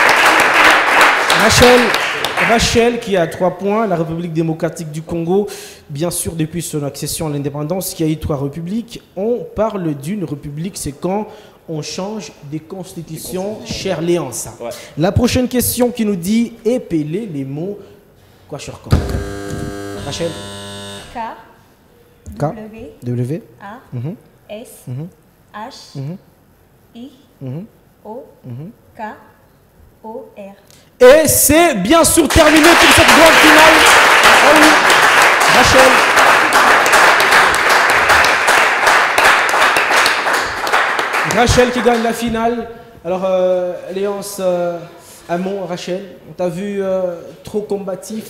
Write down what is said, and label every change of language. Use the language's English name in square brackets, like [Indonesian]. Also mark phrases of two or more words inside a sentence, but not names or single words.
[French] Rachel qui a 3 points, la République démocratique du Congo, bien sûr depuis son accession à l'indépendance, qui a eu 3 républiques. On parle d'une république, c'est quand on change des constitutions, cher Léonce. Ouais. La prochaine question qui nous dit épeler les mots quoi sur quoi. Rachel. K. K. W. W. A. Mhm. S. Mhm. H. Mhm. I. Mhm. O. Mhm. K. O. R. Et c'est bien sûr terminé pour cette grande finale. Oh oui. Rachel qui gagne la finale. Alors, Léonce, Amon, Rachel, on t'a vu trop combatif.